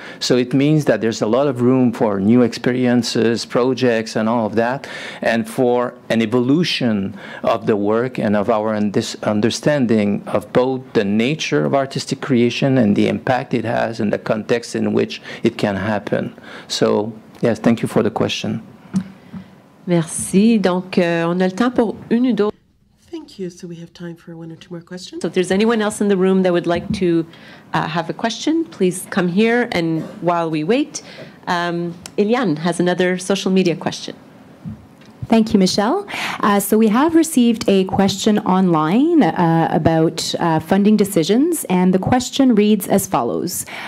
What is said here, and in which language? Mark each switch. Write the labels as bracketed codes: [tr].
[en] So it means that there's a lot of room for new experiences, projects, and all of that, and for an evolution of the work and of our understanding of both the nature of artistic creation and the impact it has and the context in which it can happen. So, yes, thank you for the question. [fr] Merci. Donc, on a le temps pour une ou deux. [en] Thank Thank you. So we have time for one or two more questions. So if there's anyone else in the room that would like to have a question, please come here. And while we wait, Eliane has another social media question. Thank you, Michelle. So we have received a question online about funding decisions, and the question reads as follows.